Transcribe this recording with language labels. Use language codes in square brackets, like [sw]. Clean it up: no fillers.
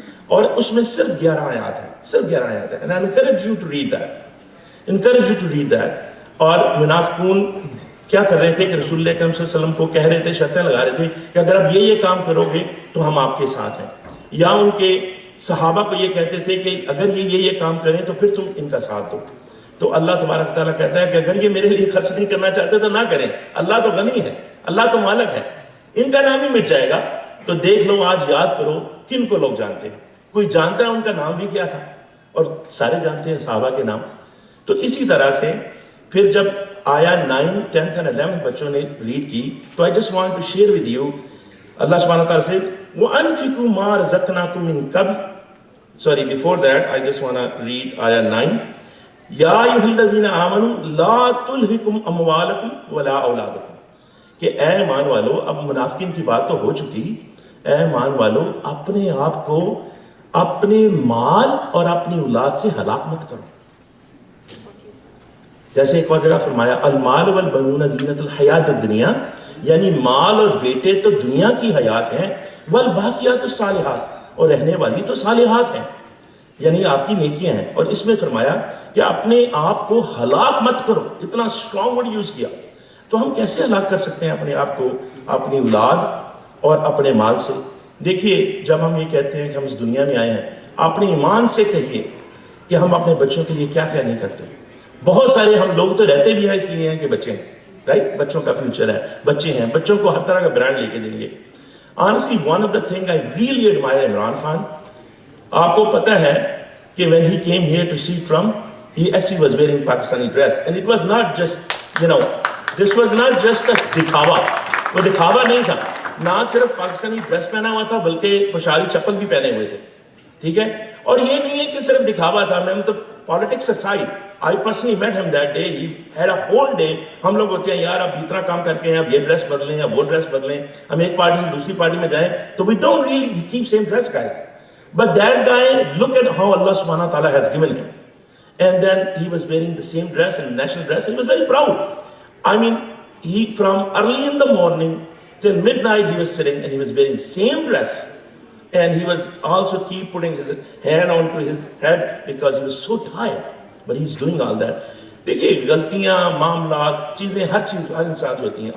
[ur] اور اس میں صرف 11 آیات ہیں، صرف 11 آیات ہیں. [en] And I encourage you to read that. encourage you to read that. [ur] اور منافقون کیا کر رہے تھے کہ رسول اللہ اکرم صلی اللہ علیہ وسلم کو کہہ رہے تھے، شرطیں لگا رہے تھے کہ اگر آپ یہ کام کرو گے تو ہم آپ کے ساتھ ہیں. یا ان کے صحابہ کو یہ کہتے تھے کہ اگر یہ کام کریں تو پھر تم ان کا ساتھ دو. تو اللہ تبارک تعالیٰ کہتا ہے کہ اگر یہ میرے لیے خرچ نہیں کرنا چاہتے تو نہ کریں. اللہ تو غنی ہے، اللہ تو مالک ہے، ان کا نام ہی مٹ جائے گا. تو دیکھ لو، آج یاد کرو کن کو لوگ جانتے ہیں. کوئی جانتا ہے ان کا نام بھی کیا تھا؟ اور سارے جانتے ہیں صحابہ کے نام. تو اسی طرح سے پھر جب آیا 9, 10 and 11 بچوں نے ریڈ کی، تو [en] I just want to share with you, [ur] اللہ سبحانہ تعالیٰ سے [ar] وَأَنفِقُوا مَا رَزَقْنَاكُم مِّن قَبْلِ. [en] Sorry, before that I just want to read آیا 9. [ar] یا ایھا الذین آمنوا لا تلہکم اموالکم ولا اولادکم. [ur] کہ اے ایمان والو، اب منافقین کی بات تو ہو چکی، اے ایمان والو اپنے آپ کو اپنے مال اور اپنی اولاد سے ہلاک مت کرو. جیسے ایک اور جگہ فرمایا [ar] المال والبنون زینت الحیات الدنیا، [ur] یعنی مال اور بیٹے تو دنیا کی حیات ہیں، [ar] والباقیات الصالحات، [ur] اور رہنے والی تو صالحات ہیں، یعنی آپ کی نیکیاں ہیں. اور اس میں فرمایا کہ اپنے آپ کو ہلاک مت کرو. اتنا اسٹرانگ ورڈ یوز کیا. تو ہم کیسے ہلاک کر سکتے ہیں اپنے آپ کو اپنی اولاد اور اپنے مال سے؟ دیکھیے، جب ہم یہ کہتے ہیں کہ ہم اس دنیا میں آئے ہیں، اپنے ایمان سے کہیے کہ ہم اپنے بچوں کے لیے کیا کیا نہیں کرتے. بہت سارے ہم لوگ تو رہتے بھی ہیں اس لیے ہیں کہ بچے ہیں، رائٹ، بچوں کا فیوچر ہے، بچے ہیں، بچوں کو ہر طرح کا برانڈ لے کے دیں گے. [en] Honestly, one of the thing I really admire Imran Khan, [ur] آپ کو پتہ ہے کہ [en] when he came here to see Trump, he actually was wearing Pakistani dress, and it was not just, this was not just a دکھاوا. [ur] وہ دکھاوا نہیں تھا، نہ صرف پاکستانی ڈریس پہنا ہوا تھا بلکہ پشاری چپل بھی پہنے ہوئے تھے. ٹھیک ہے، اور یہ نہیں ہے کہ صرف دکھاوا تھا. میں مطلب politics [en] aside, I personally met him that day. He had a whole day. [ur] ہم لوگ ہوتے ہیں یار اب اتنا کام کر کے ہیں، اب یہ ڈریس بدلیں، اب وہ ڈریس بدلیں، ہم ایک پارٹی سے دوسری پارٹی میں جائیں تو [en] we don't really keep same dress, guys. But that guy, look at how Allah subhanahu wa ta'ala has given him. And then he was wearing the same dress and national dress, and he was very proud. I mean, he from early in the morning till midnight he was sitting and he was wearing same dress. And he was also keep putting his hand onto his head because he was so tired. But he's doing all that. [ur] دیکھیے، غلطیاں، معاملات، چیزیں، ہر چیز ہر انسان کی ہوتی ہیں.